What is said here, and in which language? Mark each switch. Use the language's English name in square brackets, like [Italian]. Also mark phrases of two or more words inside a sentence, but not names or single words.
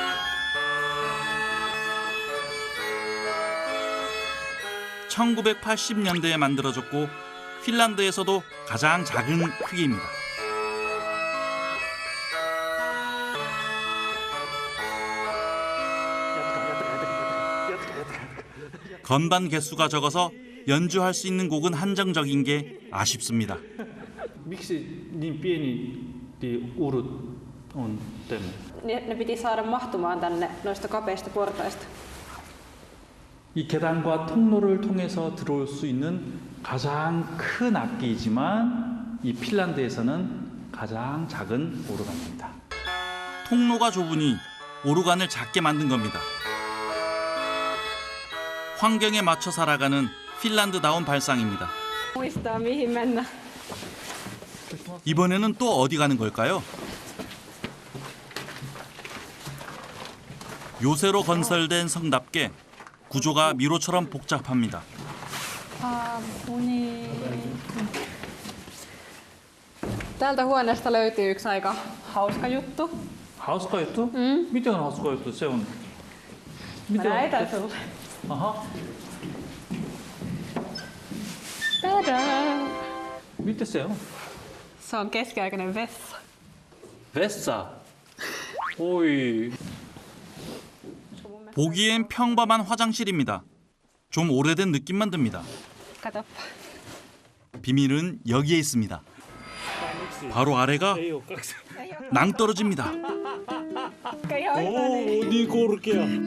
[Korean] (1980년대에) 만들어졌고 핀란드에서도 가장 작은 크기입니다. 건반 개수가 적어서 연주할 수 있는 곡은 한정적인 게 아쉽습니다. [Finnish] Miksi niin pieni urut on Teemu? Ne piti saada mahtumaan tänne noista kapeista portaista. [Korean] 이 계단과 통로를 통해서 들어올 수 있는 가장 큰 악기이지만 이 핀란드에서는 가장 작은 오르간입니다. 통로가 좁으니 오르간을 작게 만든 겁니다. 환경에 맞춰 살아가는 핀란드다운 발상입니다. [Finnish] Muistaa mihin mennä. [Korean] 이번에는 또 어디 가는 걸까요? 요새로 건설된 성답게 구조가 미로처럼 복잡합니다. [Finnish] Tältä huoneesta löytyy yksi aika hauska juttu. Hauska juttu? Miten on hauska juttu? Se on... Mä näytän sulle. Aha. Tadaa! Mitä se on? Se on keskiaikainen vessa. Vessa? Oi. [Korean] 보기엔 평범한 화장실입니다. 좀 오래된 느낌만 듭니다. [Finnish] Katoppa. [Korean] 비밀은 여기에 있습니다. 바로 아래가 낭떠러집니다. 오, 니 고르게요.